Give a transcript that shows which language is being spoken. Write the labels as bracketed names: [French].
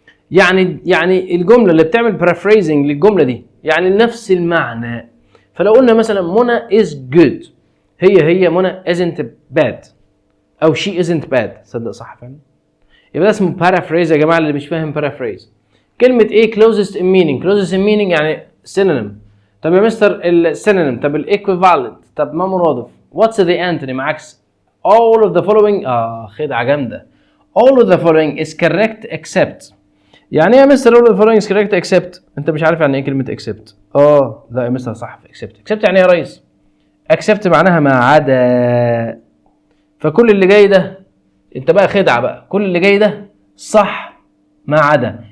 [Arabic] يعني الجمله اللي بتعمل paraphrasing للجمله دي يعني نفس المعنى. فلو قلنا مثلا منى [English] is good، [Arabic] هي منى [English] isn't bad، [Arabic] او [English] she isn't bad. [Arabic] تصدق صح فعلا؟ يبقى ده اسمه paraphrase يا جماعه اللي مش فاهم paraphrase. كلمه ايه؟ [English] closest in meaning. [Arabic] closest in meaning يعني synonym. طب يا مستر السينونيم، طب الايكويفالنت، طب ما مرادف. [English] what's the antonym؟ [Arabic] عكس [English] all of the following. [Arabic] خدعه جامده. [English] all of the following is correct except. [Arabic] يعني ايه يا مستر [English] all of the following is correct except؟ [Arabic] انت مش عارف يعني ايه كلمه except. لا يا مستر صح في except يعني ايه يا ريس؟ except معناها ما عدا. فكل اللي جاي ده انت بقى خدعه بقى، كل اللي جاي ده صح ما عدا.